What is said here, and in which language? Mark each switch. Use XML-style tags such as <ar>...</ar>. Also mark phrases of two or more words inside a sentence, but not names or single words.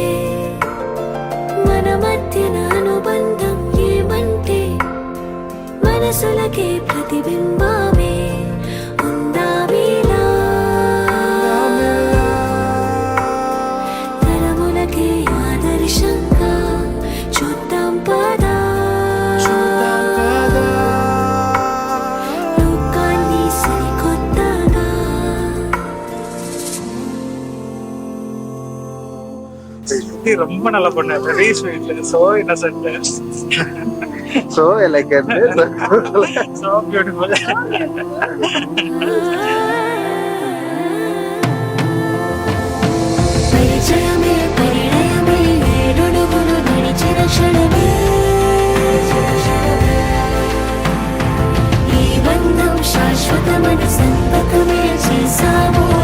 <te>మన మధ్యన అనుబంధం ఏమంటే మనసులకే ప్రతిబింబమే ఉందామీలా. తరములకే ఆదర్శంగా చూద్దాం పదా లోకాన్ని సరికొత్తగా.</te> <ta>ரொம்ப நல்ல பொண்ணு,</ta> <en>very sweet, so innocent, So elegant, so beautiful.</en> <te>పరిచయమే పరిణయమై ఏడడుగులు నడిచిన క్షణమే ఈ బంధం శాశ్వతమని సంతకమే చేసాము.</te>